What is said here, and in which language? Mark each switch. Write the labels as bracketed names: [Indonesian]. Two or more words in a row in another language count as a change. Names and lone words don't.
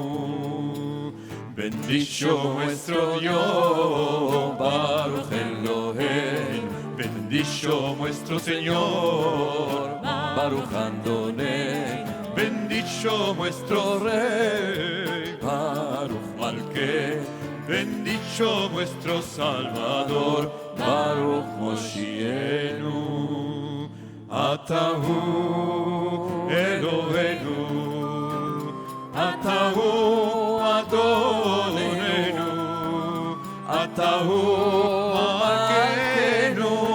[Ladino] Bendicho nuestro Dios, [Hebrew] ברוך אלוהינו, [Ladino] bendicho nuestro Señor, [Hebrew] ברוך אדוני, [Ladino] bendicho nuestro Rey, [Hebrew] ברוך מלכנו, [Ladino] bendicho nuestro Salvador, [Hebrew] ברוך מושיענו. אתה הוא אלוהינו, אתה הוא אדונינו, אתה הוא מלכנו,